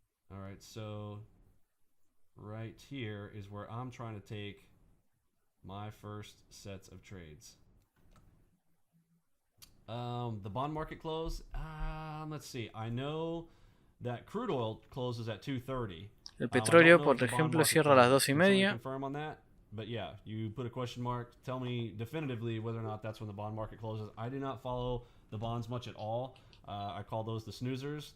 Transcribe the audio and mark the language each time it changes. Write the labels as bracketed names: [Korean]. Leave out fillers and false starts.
[English] All right, so right here is where I'm trying to take my first sets of trades. The bond market close. Let's see. I know that crude oil closes at 2:30. [Spanish] El petróleo, por ejemplo, cierra a las 2:30. [English] But yeah, you put a question mark. Tell me definitively whether or not that's when the bond market closes. I do not follow the bonds much at all. I call those the snoozers.